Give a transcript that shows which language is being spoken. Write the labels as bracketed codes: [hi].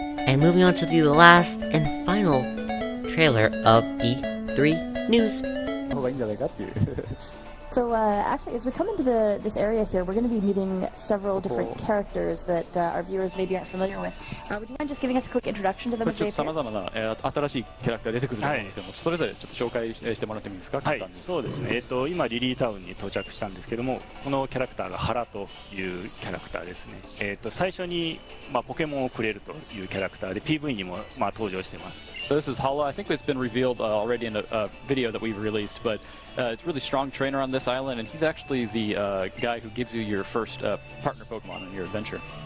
[en] And moving on to the last and final trailer of E3 news. So, actually, as we come into this area here, we're going to be meeting several different characters that our viewers maybe aren't familiar with. Would you mind just giving us a quick introduction to them as they appear? [ja] 様々な新しいキャラクターが出てくると思うんですけども、それぞれちょっと紹介してもらってもいいですか？はい、そうですね。今リリータウンに到着したんですけども、このキャラクターがハラというキャラクターですね。最初にポケモンをくれるというキャラクターで PV にも登場してます。 [en] So this is Hala. I think it's been revealed already in a video that we've released, but it's a really strong trainer on this island, and he's actually the guy who gives you your first partner Pokemon in your adventure.